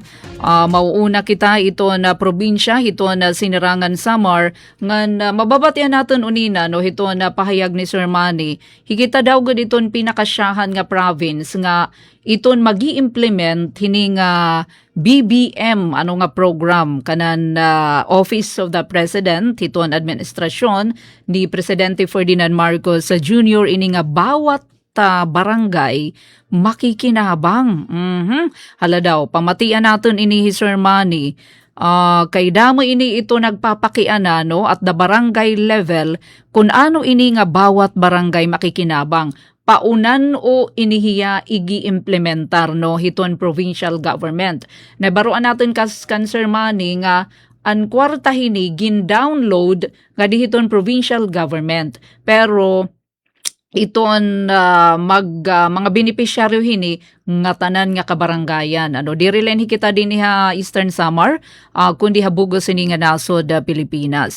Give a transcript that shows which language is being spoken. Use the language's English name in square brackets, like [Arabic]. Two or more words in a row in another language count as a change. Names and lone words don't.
[Waray] Mauuna kita ito na probinsya, ito na Sinirangan Samar, nga mababatian natin unina, no, ito na pahayag ni Sir Manny. Higita daw gud iton pinakasyahan nga province nga iton magi-implement hining BBM ano nga program kanan [English] Office of the President [Waray] hiton administrasyon ni Presidente Ferdinand Marcos Jr. ini nga bawat barangay makikinabang. Hala daw, pamatian natin ini Sir Manny. Kay damo ini ito nagpapakiana no [English] at the barangay level [Waray] kung ano ini nga bawat barangay makikinabang. Paunan o inihiya igi-implementar no hiton provincial government. Nabaruan natin kan Sir Manny nga ang kwarta hini gin-download nga dihiton provincial government. Pero iton mga beneficiaryo hini nga tanan nga kabarangayan diri len kita din ha Eastern Samar kundi habugos ini nga nasod Pilipinas.